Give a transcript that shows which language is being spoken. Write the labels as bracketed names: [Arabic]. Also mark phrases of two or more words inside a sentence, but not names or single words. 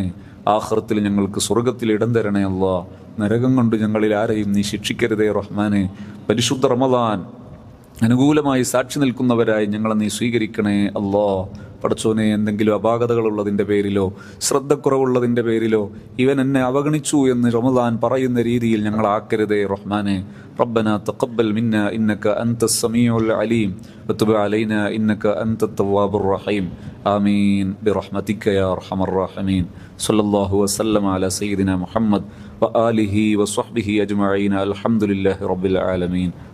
[Malayalam] ആഖിറത്തിൽ ഞങ്ങൾക്ക് സ്വർഗത്തിൽ ഇടം തരണേ നരകം കൊണ്ട് ഞങ്ങളിൽ ആരെയും നീ ശിക്ഷിക്കരുതേ റഹ്മാനെ. പരിശുദ്ധ റമദാൻ അനുകൂലമായി സാക്ഷി നിൽക്കുന്നവരായി ഞങ്ങളെ നീ സ്വീകരിക്കണേ പടച്ചോനെ, എന്തെങ്കിലും അപാകതകളുള്ളതിൻ്റെ പേരിലോ ശ്രദ്ധക്കുറവുള്ളതിൻ്റെ പേരിലോ ഇവൻ എന്നെ അവഗണിച്ചു എന്ന് റമദാൻ പറയുന്ന രീതിയിൽ ഞങ്ങളാക്കരുതേ റഹ്മാനെ. [Arabic] ربنا تقبل منا إنك أنت السميع العليم وتب علينا إنك أنت التواب الرحيم آمين برحمتك يا أرحم الراحمين. صلى الله وسلم على سيدنا محمد وآله وصحبه أجمعين. الحمد لله رب العالمين.